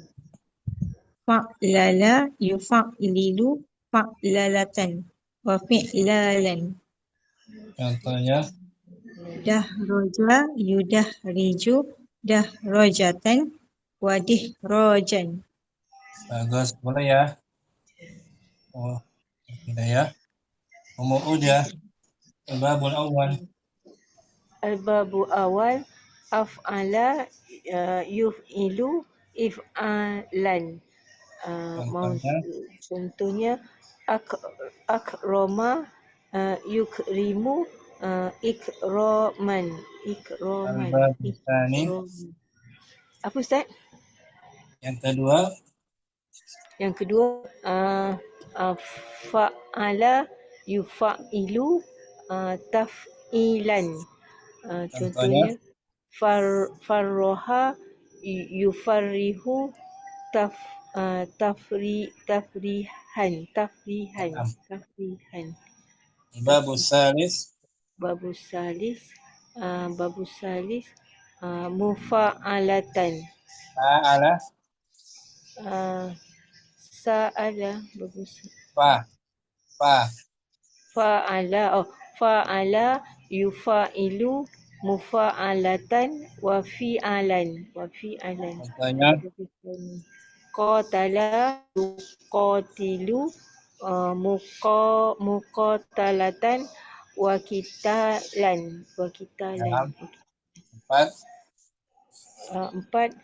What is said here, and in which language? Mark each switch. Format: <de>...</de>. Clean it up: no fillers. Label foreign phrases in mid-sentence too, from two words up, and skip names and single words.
<ar>فعلل يفعلل فعللة وفعلالا.</ar> <ms>contohnya,</ms> <ar>دحرج يدحرج دحرجة ودحراجا.</ar> <ms>bagus, boleh ya.</ms> <ar>Oh, Hidayah, Ummu Uda, الباب الأول, الباب أول أفعل يفعل إفعالا.</ar> <ms>contohnya,</ms> <ar>Contohnya أكرم يكرم إكراما. الباب الثاني,</ar> <ms>Apa Ustaz? yang kedua, Yang kedua</ms> <ar>فعل يفاعل تفعيلا. Contohnya فرح يفرح تفريحا. الباب الثالث, باب ثالث مفاعلة. fa'ala,</ar> <ms>Sa'ala bagus.</ms> <ar>fa, فاعل يفاعل مفاعلة وفعالا.</ar> <ms>contohnya,</ms> <ar>قاتل يقاتل مقاتلة وقتالا.</ar> <ms>dalam, empat, 4.</ms>